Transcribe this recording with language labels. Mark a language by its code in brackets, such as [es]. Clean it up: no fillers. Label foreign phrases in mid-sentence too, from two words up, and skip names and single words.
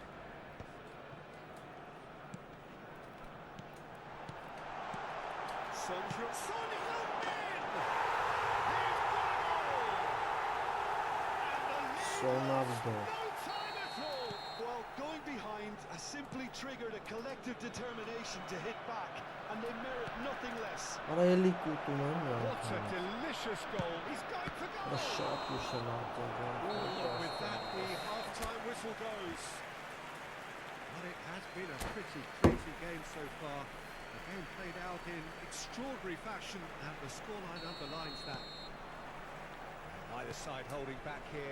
[en] Son Heung-min! Սոնավդո No time at all! Well, going behind has simply triggered a collective determination to hit back, and they merit nothing less. [hy] Արա էլի կուտում են [en] What a delicious goal! He's going for [hy] Արա [en] goal! [hy] շատ ուշ են [en] With that, the half-time whistle goes. Well, it has been a pretty crazy game so far. The game played out in extraordinary fashion, and the scoreline underlines that. Either side holding back here.